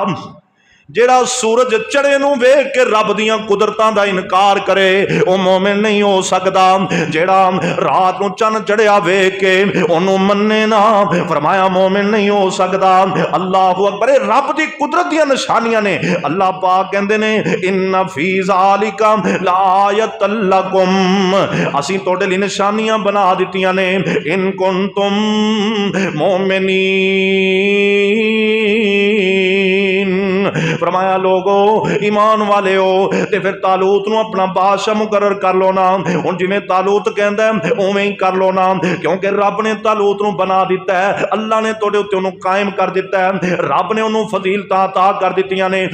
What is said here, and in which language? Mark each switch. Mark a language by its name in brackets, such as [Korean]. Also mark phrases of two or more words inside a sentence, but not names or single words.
[Punjabi] ਜਿਹੜਾ ਸੂਰਜ ਚੜ੍ਹੇ ਨੂੰ ਵੇਖ ਕੇ ਰੱਬ ਦੀਆਂ ਕੁਦਰਤਾਂ ਦਾ ਇਨਕਾਰ ਕਰੇ ਉਹ ਮੋਮਿਨ ਨਹੀਂ ਹੋ ਸਕਦਾ। ਜਿਹੜਾ ਰਾਤ ਨੂੰ ਚੰਨ ਚੜ੍ਹਿਆ ਵੇਖ ਕੇ ਓਹਨੂੰ ਮੰਨੇ ਨਾ, ਫ਼ਰਮਾਇਆ ਮੋਮਿਨ ਨਹੀਂ ਹੋ ਸਕਦਾ। [Arabic] الله أكبر. [Punjabi] ਰੱਬ ਦੀ ਕੁਦਰਤ ਦੀਆਂ ਨਿਸ਼ਾਨੀਆਂ ਨੇ। ਅੱਲਾਹ ਪਾਕ ਕਹਿੰਦੇ ਨੇ [Arabic] إن في ذلك لآية لكم, [Punjabi] ਅਸੀਂ ਤੁਹਾਡੇ ਲਈ ਨਿਸ਼ਾਨੀਆਂ ਬਣਾ ਦਿੱਤੀਆਂ ਨੇ, [Arabic] إن كنتم مؤمنين. [Punjabi] ਫ਼ਰਮਾਇਆ ਲੋਕੋ ਈਮਾਨ ਵਾਲੇ ਹੋ ਤੇ ਫਿਰ ਤਾਲੂਤ ਨੂੰ ਆਪਣਾ ਬਾਦਸ਼ਾਹ ਮੁਕੱਰਰ ਕਰ ਲਓ ਨਾ। ਹੁਣ ਜਿਵੇਂ ਤਾਲੂਤ ਕਹਿੰਦਾ ਉਵੇਂ ਹੀ ਕਰ ਲਓ ਨਾ, ਕਿਉਂਕਿ ਰੱਬ ਨੇ ਤਾਲੂਤ ਨੂੰ ਬਣਾ ਦਿੱਤਾ ਹੈ, ਅੱਲਾਹ ਨੇ ਤੁਹਾਡੇ ਉੱਤੇ ਉਹਨੂੰ ਕਾਇਮ ਕਰ ਦਿੱਤਾ ਹੈ, ਰੱਬ ਨੇ ਉਹਨੂੰ ਫ਼ਜ਼ੀਲਤਾਂ ਅਤਾ ਕਰ ਦਿੱਤੀਆਂ ਨੇ।